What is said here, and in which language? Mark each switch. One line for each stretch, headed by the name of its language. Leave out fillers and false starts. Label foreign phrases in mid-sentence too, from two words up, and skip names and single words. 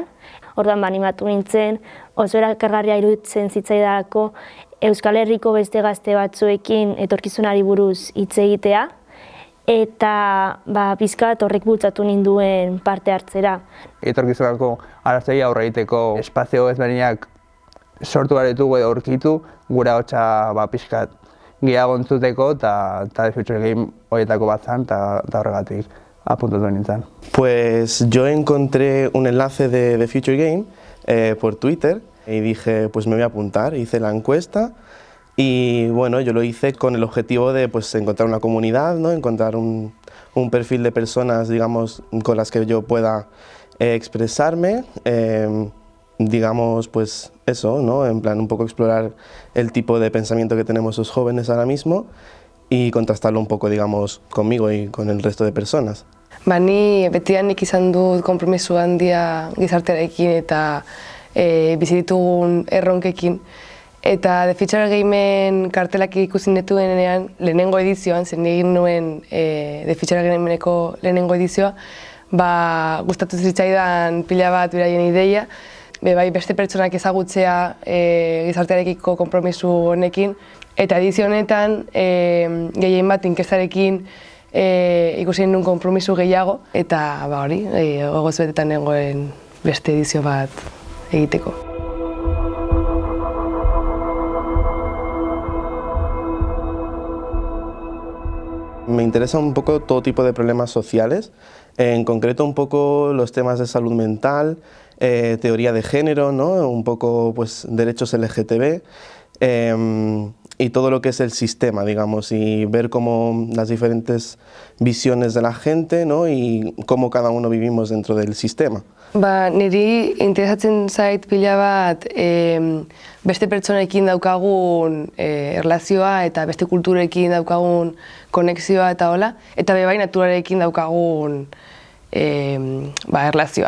Basque: Orduan animatu nintzen, oso erakargarria iruditzen zitzaidalako Euskal Herriko beste gazte batzuekin etorkizunari buruz hitz egitea, eta pixkat horrek bultzatu ninduen parte hartzera. Etorkizunako arazoei aurre egiteko espazio ezberdinak sortu behar ditugu edo aurkitu, gure ahotsa pixkat gehiago entzuteko eta Future Game horietako bat zen eta horregatik apuntatu nintzen.
Spanish: Pues yo encontré un enlace de Future Game por Twitter y dije, pues me voy a apuntar, hice la encuesta y bueno, yo lo hice con el objetivo de encontrar una comunidad, ¿no? Encontrar un perfil de personas, digamos, con las que yo pueda expresarme, digamos, pues eso, ¿no? En plan, un poco explorar el tipo de pensamiento que tenemos los jóvenes ahora mismo y contrastarlo un poco, digamos, conmigo y con el resto de personas.
Basque: Ni betidanik izan dut konpromiso handia gizartearekin eta bizi ditugun erronkekin. Eta The Future Gameen kartelak ikusi nituenean lehenengo edizioan, zen egin nuen The Future Gameeneko lehenengo edizioa, gustatu zitzaidan pila bat beraien ideia, beste pertsonak ezagutzea gizartearekiko konpromiso honekin, eta edizio honetan gehien bat inkestarekin ikusi nuen konpromiso gehiago, eta hori, gogoz betetan nengoen beste edizio bat egiteko.
Spanish: Me interesa un poco todo tipo de problemas sociales, en concreto un poco los temas de salud mental, teoría de género, ¿no? Un poco derechos LGTB y todo lo que es el sistema, digamos, y ver cómo las diferentes visiones de la gente, ¿no? Y cómo cada uno vivimos dentro del sistema.
Basque: Niri interesatzen zait pila bat beste pertsonekin daukagun erlazioa eta beste kulturekin daukagun konexioa eta hola, eta bai naturarekin daukagun erlazioa.